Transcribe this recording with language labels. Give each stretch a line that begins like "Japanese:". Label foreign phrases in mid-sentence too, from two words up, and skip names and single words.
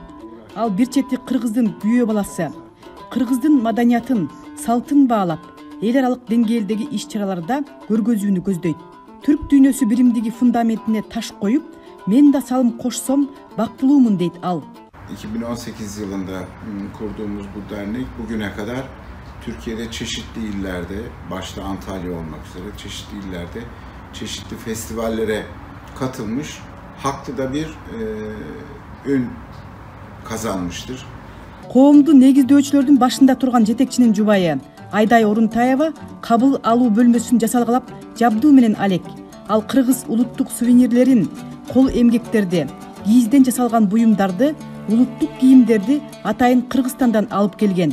Kyrgyz: Ал бир чети кыргыздын күйөө баласы. Кыргыздын маданиятын, салтын баалап, эл аралык деңгээлдеги иш-чараларда көргөзүүнү көздөйт. Түрк дүйнөсү биримдиги фундаментине таш коюп, мен да салым кошсом бактылуумун дейт ал.
Turkish: 2018 yılında kurduğumuz bu dernek bugüne kadar Türkiye'de çeşitli illerde, başta Antalya olmak üzere çeşitli illerde çeşitli festivallere katılmış, haklı da bir ün kazanmıştır.
Kyrgyz: Коомду негиздөөчүлөрдүн башында турган жетекчинин жубайы Айдай Орунтаева кабыл алуу бөлмөсүн жасалгалап жабдуу менен алек. Ал кыргыз улуттук сувенирлерин, кол эмгектерди, кийизден жасалган буюмдарды, улуттук кийимдерди атайын Кыргызстандан алып келген.